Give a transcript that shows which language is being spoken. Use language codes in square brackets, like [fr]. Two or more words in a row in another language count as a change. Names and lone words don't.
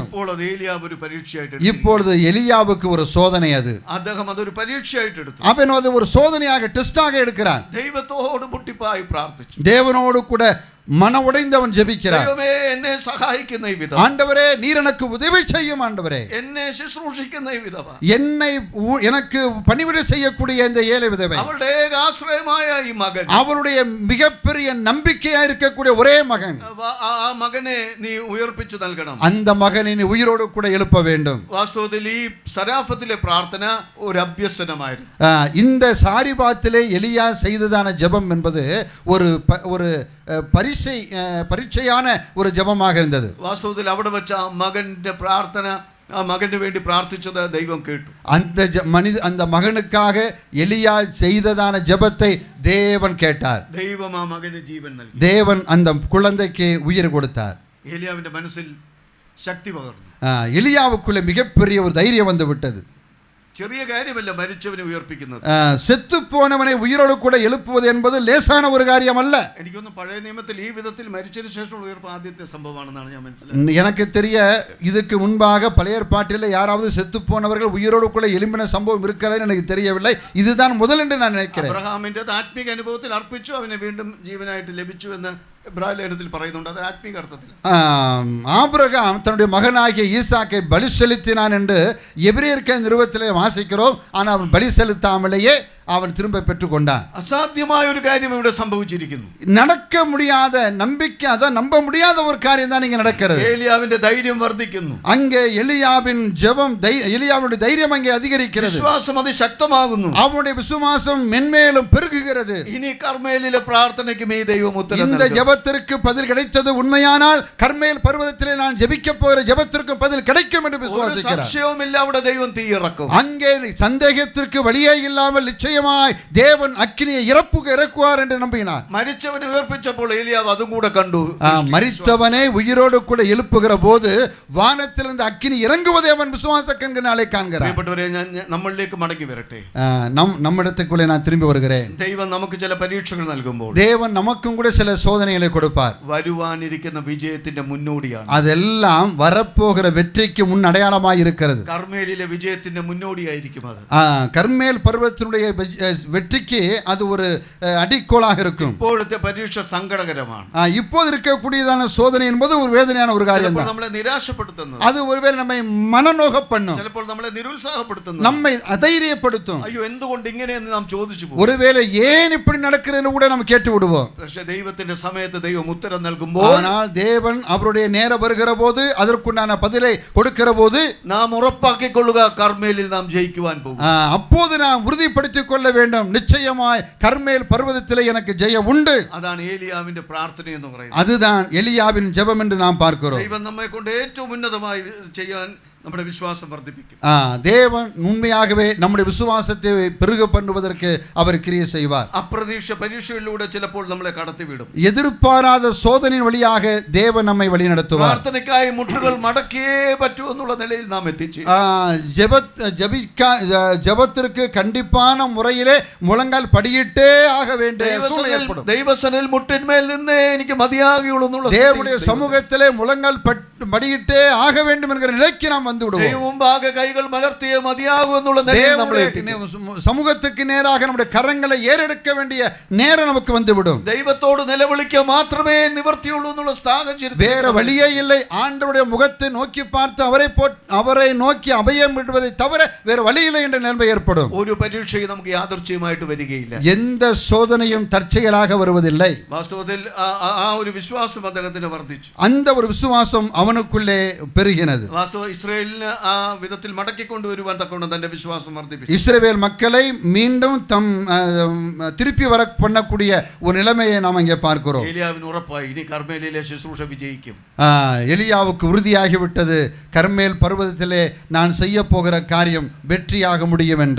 [ml] ഇപ്പോൾ അത് ഏലിയാവ് ഒരു പരീക്ഷയായിട്ട്, [ta] இப்பொழுது எலியாவுக்கு ஒரு சோதனை அது. [ml] അദ്ദേഹം അതൊരു പരീക്ഷയായിട്ട് എടുത്തു. [ta] அவன் அது ஒரு சோதனையாக டெஸ்டாக எடுக்கிறான். [ml] ദൈവത്തോട് മുട്ടിപ്പായി പ്രാർത്ഥിച്ചു. [ta] தேவனோடு கூட மன உடைந்தவன் ஜெபிக்கிறார். [ml] ദൈവമേ എന്നെ സഹായിക്കുന്ന ഈ വിധവ, [ta] ஆண்டவரே நீர் எனக்கு உதவி செய்யும் ஆண்டவரே, [ml] എന്നെ ശുശ്രൂഷിക്കുന്ന ഈ വിധവ, [ta] என்னை எனக்கு பணிவிடை செய்யக்கூடிய இந்த ஏழை விதவை, [ml] അവളുടെ ഏക ആശ്രയമായ ഈ മകൻ, [ta] அவளுடைய மிகப்பெரிய நம்பிக்கையா இருக்கக்கூடிய ஒரே மகன், [ml] ആ മകനെ നീ ഉയർപ്പിച്ചു നൽകണം. [ta] அந்த மகனை நீ உயிரோடு கூட எழுப்ப வேண்டும். [ml] വാസ്തവത്തിൽ ഈ സരാഫത്തിലെ പ്രാർത്ഥന ഒരു അഭ്യസനമായിരുന്നു. [ta] இந்த சாரிபாத்திலே எலியா செய்ததான ஜெபம் என்பது ஒரு பரீட்சையான ஒரு ஜெபமாக இருந்தது. [ml] വാസ്തവത്തിൽ അവിടെ വെച്ച ആ മകന്റെ പ്രാർത്ഥന, ആ മകന് വേണ്ടി പ്രാർത്ഥിച്ചത് ദൈവം കേട്ടു. [ta] அந்த மகனுக்காக எலியா செய்ததான ஜெபத்தை தேவன் கேட்டார். [ml] ദൈവം ആ മകന് ജീവൻ നൽകി. [ta] தேவன் அந்த குழந்தைக்கு உயிர் கொடுத்தார். [ml] ഏലിയാവിന്റെ മനസ്സിൽ ശക്തി പകർന്നു. [ta] எலியாவுக்குள்ள மிகப்பெரிய ஒரு தைரியம் வந்து விட்டது. [ml] ചെറിയ കാര്യമല്ല മരിച്ചവനെ ഉയർപ്പിക്കുന്നത്. [ta] செத்து போனவனை உயிரோடு கூட எழுப்புவது என்பது லேசான ஒரு காரியம் அல்ல. [ml] എനിക്കൊന്നും പഴയ നിയമത്തിൽ ഈ വിധത്തിൽ മരിച്ചതിന് ശേഷമുള്ള ഉയർപ്പ് ആദ്യത്തെ സംഭവമാണെന്നാണ് ഞാൻ മനസ്സിലാക്കുന്നത്. [ta] எனக்கு தெரிய இதுக்கு முன்பாக பழைய ஏற்பாட்டில் யாராவது செத்து போனவர்கள் உயிரோடு கூட எழும்பின சம்பவம் இருக்கிறது எனக்கு தெரியவில்லை. இதுதான் முதல் என்று நான் நினைக்கிறேன். [ml] അബ്രഹാമിന്റെ ആത്മീക അനുഭവത്തിൽ അർപ്പിച്ചു, അവനെ വീണ്ടും ജീവനായിട്ട് ലഭിച്ചു എന്ന് എബ്രായ ലേഖനത്തിൽ പറയുന്നുണ്ട്. അത് ആത്മീക അർത്ഥത്തിൽ. [ta] ஆபிரகாம் தன்னுடைய மகனாகிய ஈசாக்கை பலி செலுத்தினான் என்று எபிரேயர் நிறுவத்திலே வாசிக்கிறோம். ஆனால் அவன் பலி செலுத்தாமலேயே அவன் திரும்ப பெற்றுக்கொண்டான். [ml] അസാധ്യമായ ഒരു കാര്യം ഇവിടെ സംഭവിച്ചിരിക്കുന്നു. [ta] நடக்க முடியாத நம்பிக்கை, அதான் நம்ப முடியாத ஒரு காரியம் தான் இங்கே நடக்கிறது. [ml] ഏലിയാവിന്റെ ധൈര്യം വർദ്ധിക്കുന്നു. [ta] அங்கே எலியாவின் ஜெபம், எலியாவுடைய தைரியம் அங்கே அதிகரிக்கிறது. [ml] വിശ്വാസം അതിശക്തമാകുന്നു. [ta] அவனுடைய விசுவாசம் மென்மேலும் பெருகுகிறது. [ml] ഇനി കർമ്മേലിലെ പ്രാർത്ഥനയ്ക്കും ഈ ദൈവം ഉത്തരം [ta] இந்த [ml] നൽകും. [ta] ஜெபத்திற்கு பதில் கிடைத்தது உண்மையானால் கர்மேல் பர்வதத்திலே நான் ஜெபிக்க போகிற ஜெபத்திற்கு பதில் கிடைக்கும் என்று [ml] ഒരു [ta] விசுவாசிக்கிறார். [ml] സംശയവുമില്ല, അവിടെ ദൈവം തീയിറക്കും. [ta] அங்கே சந்தேகத்திற்கு வழியே இல்லாமல் நிச்சயமாய் தேவன் அக்கினியை இறக்குவார் என்று நம்பினார். [ml] മരിച്ചവനെ ഉയർപ്പിച്ചപ്പോൾ ഏലിയാവ് അതും കൂടെ കണ്ടു. [ta] மரித்தவனை உயிரோடு கூட எழுப்புகிற போது வானத்திலிருந்து அக்கினி இறங்குவதை அவன் விசுவாச கண்களாலே காண்கிறான். [ml] നമ്മളിലേക്ക് മടങ്ങി വരട്ടെ. [ta] நம்மிடத்துக்குள்ளே நான் திரும்பி வருகிறேன். [ml] ദൈവം നമുക്ക് ചില പരീക്ഷകൾ നൽകുമ്പോൾ [ta] தேவன் நமக்கும் கூட சில சோதனைகளை கொடுப்பார். [ml] വരുവാനിരിക്കുന്ന വിജയത്തിന്റെ മുന്നോടിയാണ്. [ta] அதெல்லாம் வரப்போகிற வெற்றிக்கு முன் அடையாளமாய் இருக்கிறது. [ml] കർമ്മേലിലെ വിജയത്തിന്റെ മുന്നോടിയായിരിക്കും അത്. [ta] கர்மேல் பர்வதத்தினுடைய வெற்றிக்கு அது ஒரு அடிக்கோலாக இருக்கும். [ml] ഇപ്പോഴത്തെ പരീക്ഷ സങ്കടകരമാണ്. [ta] இப்போது இருக்கக்கூடியதான சோதனை என்பது ஒரு வேதனையான ஒரு காரியம் தான். [ml] നമ്മളെ നിരാശപ്പെടുത്തുന്നു. [ta] அது ஒருவேளை நம்மை மனநோக பண்ணும். [ml] ചിലപ്പോൾ നമ്മളെ നിരുത്സാഹപ്പെടുത്തുന്നു. [ta] நம்மை அதைரியப்படுத்தும். [ml] അയ്യോ എന്തുകൊണ്ട് ഇങ്ങനെയെന്ന് നാം ചോദിച്ചു പോകും. [ta] ஒருவேளை ஏன் இப்படி நடக்கிறதுன்னு கூட நம்ம கேட்டு விடுவோம். [ml] പക്ഷേ ദൈവത്തിന്റെ സമയത്ത് ദൈവം ഉത്തരം നൽകുമ്പോൾ, [ta] ஆனால் தேவன் அவருடைய நேரம் வருகிற போது அதற்குண்டான பதிலை கொடுக்கிற போது [ml] നാം ഉറപ്പാക്കിക്കൊള്ളുക കർമ്മേലിൽ നാം ജയിക്കുവാൻ പോകും. [ta] அப்போது நாம் உறுதிப்படுத்திக் கொள்ள வேண்டும், நிச்சயமாய் கர்மேல் பர்வதத்திலே எனக்கு ஜெயம் உண்டு. [ml] അതാണ് ഏലിയാവിന്റെ പ്രാർത്ഥന എന്ന് പറയുന്നത്. [ta] அதுதான் எலியாவின் ஜெபம் என்று நாம் பார்க்கிறோம். [ml] ദൈവം നമ്മെ കൊണ്ട് ഏറ്റവും ഉന്നതമായി ചെയ്യാൻ നമ്മുടെ വിശ്വാസം വർദ്ധിപ്പിക്കും. [ta] தேவன் உண்மையாகவே நம்முடைய விசுவாசத்தை பெருக பண்ணுவதற்கு அவர் கிரியை செய்வார். [ml] അപ്രതീക്ഷ പരീക്ഷകളിലൂടെ ചിലപ്പോൾ നമ്മളെ കടത്തിവിടും. [ta] எதிர்பாராத சோதனை வழியாக தேவன் நம்மை வழிநடத்துவார். [ml] പ്രാർത്ഥനയ്ക്കായി മുട്ടുകൾ മടക്കിയേ പറ്റൂ എന്നുള്ള നിലയിൽ നാം എത്തിച്ചു. [ta] ஜெபத்திற்கு கண்டிப்பான முறையிலே முழங்கால் படியிட்டே ஆக வேண்டிய சூழ்நிலை ஏற்படும். [ml] ദൈവസനിൽ മുട്ടിന്മേൽ നിന്ന് എനിക്ക് മതിയാകുള്ളൂ എന്നുള്ള [ta] தேவனுடைய சமூகத்திலே முழங்கால் படியிட்டே ஆக வேண்டும் என்கிற நிலைக்கு நாம் வந்து விடுவோம். [ml] ദൈവം മുമ്പാകെ കൈകൾ മലർത്തിയേ മതിയാകൂ എന്നുള്ള നിലയിൽ നമ്മളെ [ta] சமூகத்துக்கு நேராக நம்முடைய கரங்களை ஏறெடுக்க வேண்டிய நேரம் நமக்கு வந்துவிடும். [ml] ദൈവത്തോട് നിലവിളിക്കുക മാത്രമേ നിവർത്തിയുള്ളൂ എന്നുള്ള സാഹചര്യം [ta] வேற வழியே இல்லை. ஆண்டவருடைய முகத்தை நோக்கி பார்த்து அவரை நோக்கி அபயம் விடுவதை தவிர வேற வழி இல்லை என்ற நிலைமை ஏற்படும். [ml] ഒരു പരീക്ഷയും നമുക്ക് യാദൃച്ഛികമായിട്ട് വരികയില്ല. [ta] எந்த சோதனையும் தற்செயலாக வருவதில்லை. [ml] വാസ്തവത്തിൽ ആ ഒരു വിശ്വാസം അദ്ദേഹത്തിന് വർദ്ധിച്ചു. [ta] அந்த ஒரு விசுவாசம் அவனுக்குள்ளே பெருகினது. [ml] വാസ്തവ ഇസ്രായേലിനെ ആ വിധത്തിൽ മടക്കിക്കൊണ്ടുവരുവാൻ തക്കവണ്ണം തന്റെ വിശ്വാസം വർദ്ധിപ്പിച്ചു. [ta] இஸ்ரவேல் மக்களை மீண்டும் திருப்பி வர பண்ணக்கூடிய ஒரு நிலைமையை நாம் இங்கே பார்க்கிறோம். [ml] ഏലിയാവിന് ഉറപ്പായി ഇനി കർമ്മേലിലെ ശുശ്രൂഷ വിജയിക്കും. [ta] எலியாவுக்கு உறுதியாகிவிட்டது, கர்மேல் பர்வதத்திலே நான் செய்ய போகிற காரியம் வெற்றியாக முடியும் என்று.